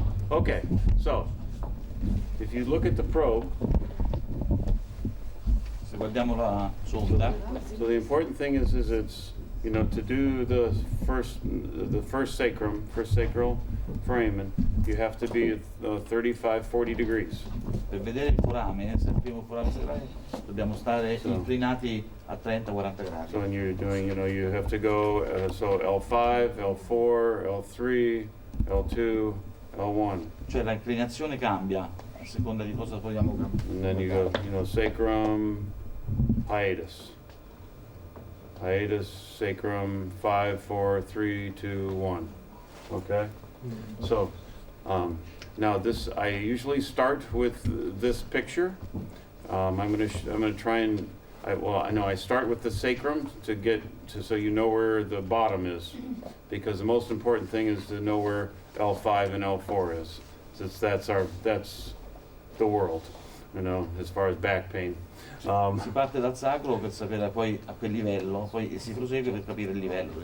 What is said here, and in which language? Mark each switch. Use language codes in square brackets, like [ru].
[en] Okay, so if you look at the probe, [it] Se guardiamo la sonda, [en] so the important thing is it's, to do the first sacral foramen, you have to be at 35-40 degrees. [it] per vedere il forame, se il primo forame sacrale, dobbiamo stare inclinati a 30-40 gradi. [en] So when you're doing, you have to go, so L5, L4, L3, L2, L1. [it] Cioè la inclinazione cambia a seconda di cosa vogliamo cambiare. [en] And then you go, sacrum, hiatus. Hiatus, sacrum, 5, 4, 3, 2, 1. Okay? So, now this, I usually start with this picture. I'm gonna try and, I start with the sacrum to get to, so you know where the bottom is, because the most important thing is to know where L5 and L4 is, since that's the world, as far as back pain. [it] Si parte dal sacro per sapere poi a quel livello, poi si prosegue per capire il livello.